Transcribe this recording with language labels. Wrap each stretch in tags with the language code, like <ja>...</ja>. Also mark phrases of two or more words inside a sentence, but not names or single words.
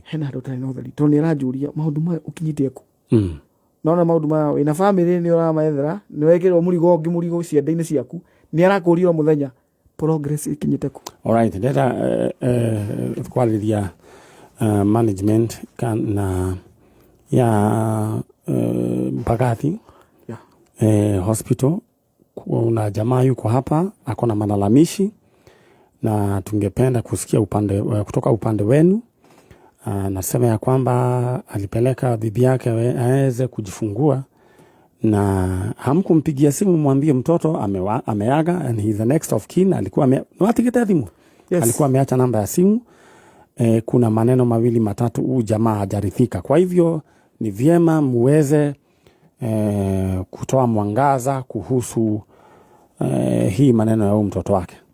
<ki>tondu ni aranjuria maundu maya ukinyite ku nona maundu maya wina family ni uramaethera ni wekirwo murigo cienda-ini ciaku ni arakurio muthenya progress ikinyite ku. Alright, ndeta kwaliria management kana ya Mbagathi hospital.</ki> <sw>Kuna jamaa yuko hapa akona malalamishi na tungependa kusikia kutoka upande wenu. Nasema ya kwamba alipeleka bibi yake aweze kujifungua na hamkumpigia simu mwambie mtoto ameaga</sw> <en>and he is the next of kin.</en> <sw>Alikuwa watikita simu. Yes. Alikuwa ameacha namba ya simu. Kuna maneno mawili matatu jamaa hajarithika. Kwa hivyo ni vyema muweze kutoa mwangaza kuhusu hii maneno ya mtoto wake.</sw>